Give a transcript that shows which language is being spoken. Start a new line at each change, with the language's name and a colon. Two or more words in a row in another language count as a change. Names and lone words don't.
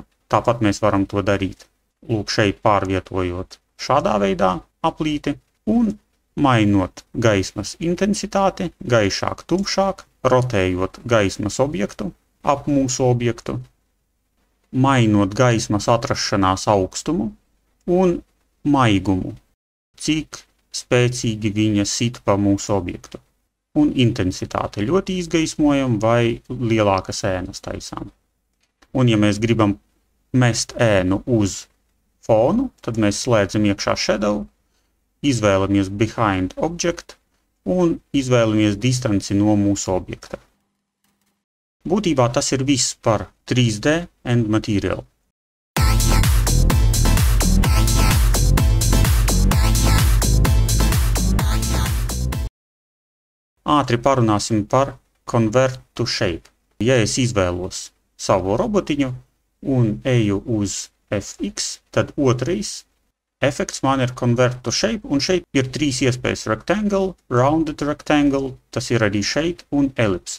Latvian: Tāpat mēs varam to darīt, lūk, šeit pārvietojot šādā veidā aplīti un mainot gaismas intensitāti, gaišāk, tumšāk, rotējot gaismas objektu ap mūsu objektu, mainot gaismas atrašanās augstumu un maigumu, cik spēcīgi viņa sit pa mūsu objektu. Un intensitāte ļoti izgaismojam vai lielākas ēnas taisām. Un ja mēs gribam mest ēnu uz fonu, tad mēs slēdzam iekšā shadow, izvēlamies
English: behind object
Latvian: un izvēlamies distanci no mūsu objekta. Būtībā tas ir viss par 3D and Material. Ātri parunāsim par Convert to Shape. Ja es izvēlos savu robotiņu un eju uz FX, tad otrais efekts man ir Convert to Shape, un šeit ir 3 iespējas: Rectangle, Rounded Rectangle, tas ir arī šeit, un Ellipse.